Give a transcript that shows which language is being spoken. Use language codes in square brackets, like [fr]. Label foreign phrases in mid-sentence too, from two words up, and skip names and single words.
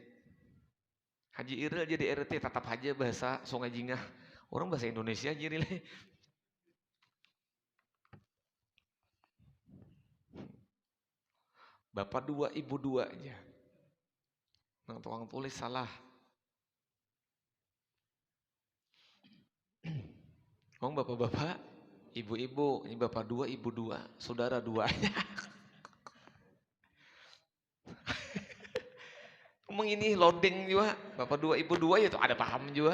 [id] Haji Iril jadi RT tetap aja bahasa Sungai Jingah. Orang bahasa Indonesia aja rile. Bapak 2, ibu 2 aja. Nang tukang tulis salah. Bapak-bapak, Ibu-ibu, ini bapak 2, ibu 2, saudara 2. Emang ini loading juga, bapak 2, ibu 2 ya tuh ada paham juga.